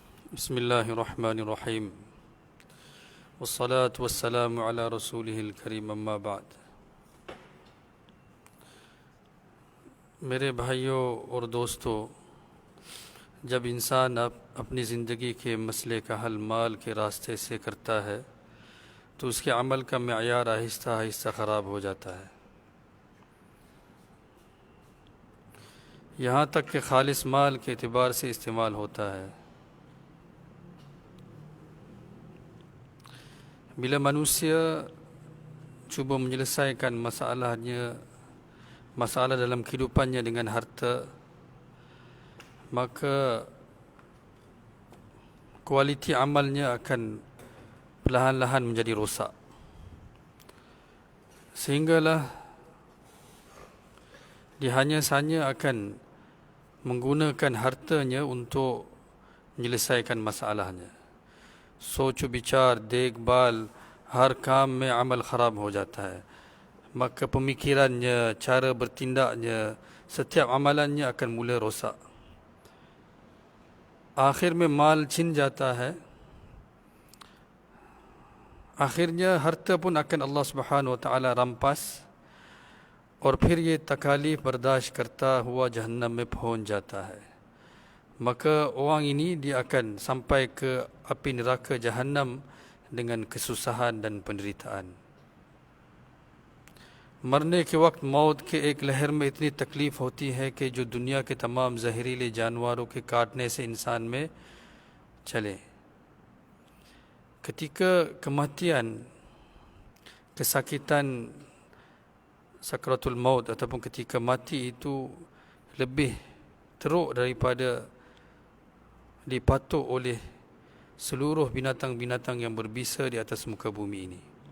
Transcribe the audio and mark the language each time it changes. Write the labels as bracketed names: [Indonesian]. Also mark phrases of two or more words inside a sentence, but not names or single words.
[Arabic] بسم الله الرحمن الرحيم والصلاة والسلام على رسوله الكريم أما بعد. [Hindi] मेरे भाइयों और दोस्तों, जब इंसान अपनी ज़िंदगी के मसले का हल माल के रास्ते से करता है तो उसके अमल का मेयार आहिस्ता आहिस्ता ख़राब हो जाता है, यहाँ तक कि खालिस माल के एतबार से इस्तेमाल होता है। [Malay] Bila manusia cuba menyelesaikan masalah dalam kehidupannya dengan harta, maka kualiti amalnya akan perlahan-lahan menjadi rosak, sehinggalah dia hanya akan menggunakan hartanya untuk menyelesaikan masalahnya। [Hindi] सोच विचार देखभाल हर काम में अमल ख़राब हो जाता है, [Malay] maka pemikirannya, cara bertindaknya, setiap amalannya akan mulai rosak। [Hindi] आखिर में माल छिन जाता है, [Malay] akhirnya harta pun akan Allah Subhanahu Wa Taala rampas [Hindi] और फिर ये तकालीफ बर्दाश्त करता हुआ जहन्नम में पहुंच जाता है। [Malay] Maka orang ini dia akan sampai ke api neraka Jahannam dengan kesusahan dan penderitaan। [Hindi] मरने के वक्त मौत के एक लहर में इतनी तकलीफ़ होती है कि जो दुनिया के तमाम जहरीले जानवरों के काटने से इंसान में चले। [Malay] Ketika kematian, kesakitan sakratul maut ataupun ketika mati itu lebih teruk daripada dipatuk oleh seluruh binatang-binatang yang berbisa di atas muka bumi ini।